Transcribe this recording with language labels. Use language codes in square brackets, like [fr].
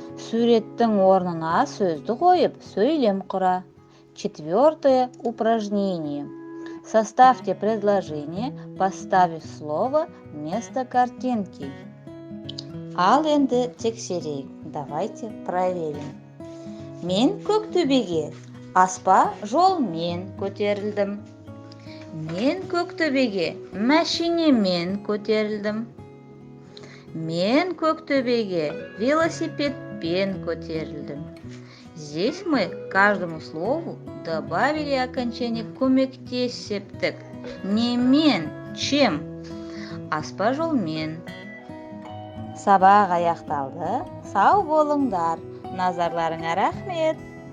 [kk] Суреттің орнына сөзді қойып, сөйлем құра. [ru] Четвертое упражнение. Составьте предложение, поставив слово вместо картинки. [kk] Ал енді тексерейік. Давайте проверим. Мен Көктөбеге аспа жолмен көтерілдім. Мен Көктөбеге машинемен көтерілдім. Мен Көктөбеге велосипедпен көтерілдім. [ru] Здесь мы к каждому слову добавили окончание көмектесептік. Не мен, чем. [kk] аспа жолмен. Сабақ аяқталды. Сау болыңдар. Назарларыңа рахмет.